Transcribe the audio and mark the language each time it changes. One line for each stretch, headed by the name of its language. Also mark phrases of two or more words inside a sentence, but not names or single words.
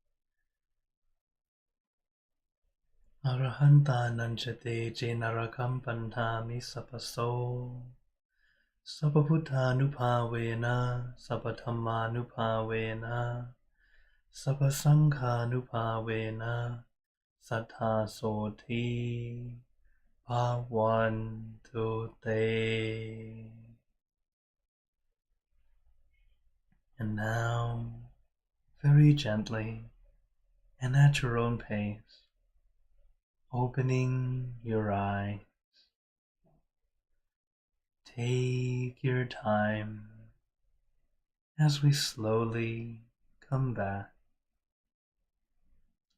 Pali: Arahanta Nanchate Jenarakam Pantami Sapaso Sabbabuddha Nupavena Sabbatama Nupavena Sabbasangha Nupavena Sattha Soti Bhavantu Te.
English: And now, very gently and at your own pace, opening your eyes, take your time as we slowly come back.